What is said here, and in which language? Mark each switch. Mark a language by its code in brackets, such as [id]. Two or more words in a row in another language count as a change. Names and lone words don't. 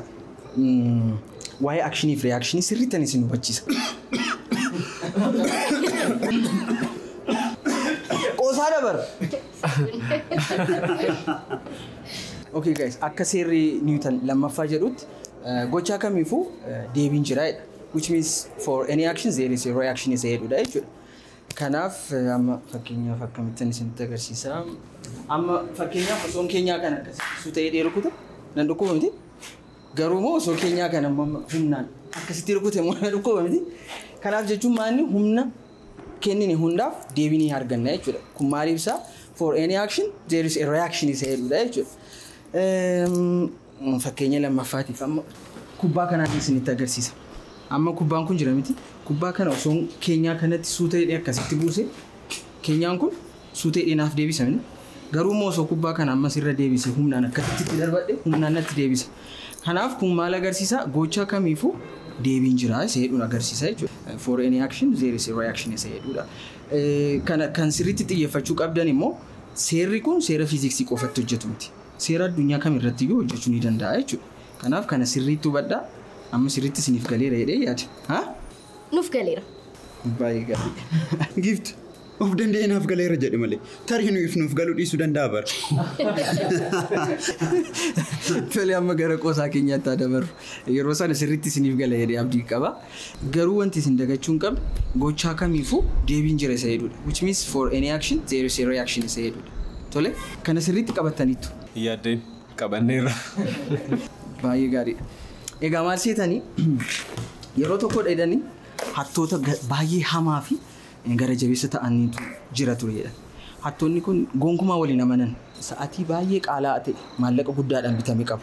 [om] Waa'ee akshinii fi riyakshinii sirriitti isin hubachiisa. Qoosaa dabar. [en] Okay guys, [om] akka seerri Newton lammaffaa jedhutti gochaa kamiifuu deebiin jira jedha. [en] Which means for any action there is a reaction [om] isa jedhudha jechuudha. Kanaaf amma fakkeenyaaf akkamittan isinitti agarsiisa. Amma fakkeenyaaf osoo keenyaa kana akkasitti ta'ee dheerukuta nan dhukkuba miti. Garuu moo osoo keenyaa kana humnaan akkasitti rukute moo nan dhukkuba miti. Kanaaf jechuun maanni humna kennine hundaaf deebii arganna jechuudha. Kun maal ibsa? [en] For any action there is a reaction [om] isa jedhudha jechuudha. Fakkeenya lammaffaatiif amma kubbaa kanaan isinitti agarsiisa. Amma kubbaan kun jira miti. Kubbaa kana osoo keenyaa kanatti suutee akkasitti buuse keenyaan kun suutee naaf deebisa miti. Garuu moo osoo kubbaa kana ammas irra deebise humnaan akkasitti darbadhe humnaan natti deebisa. Kanaaf kun maal agarsiisa? Gochaa kamiifuu deebiin jira isa jedhuun agarsiisa jechuudha. [en] For any action there is a reaction [om] isa jedhudha. Kan sirriitti xiyyeeffachuu qabdan immoo seerri kun seera fiiziksii qofatti hojjetu miti. Seera addunyaa kamirratti iyyuu hojjechuu ni danda'a jechuudha. Kanaaf kana sirriitti hubadhaa. Amma sirriitti isiniif galeera jedhee yaada. Nuuf galeera. Baay'ee gaarii. Gift. Of danda'ee naaf galeera jedhe malee. Tarii nuuf galuu dhiisuu danda'a bara. Tole amma gara qoosaa keenyaatti dabarru. Yeroo sana sirriitti isiniif gala jedhee abdii qaba. Garuu wanti isin dagachuu hin qabne gochaa kamiifuu deebiin jira isa jedhudha. [en] Which means for any action there is a reaction [om] isa jedhudha. Tole kana sirriitti qabataniittu. Yaaddeen qabanneerra. Baay'ee gaariidha. Egaa maal seetanii yeroo tokko dheedanii hattoota baay'ee hamaa fi gara jabeessa ta'aniitu jira turedha. Hattoonni kun gonkumaa waliin amanan sa'aatii baay'ee qaala'aa ta'e maallaqa guddaadhaan bitame qabu.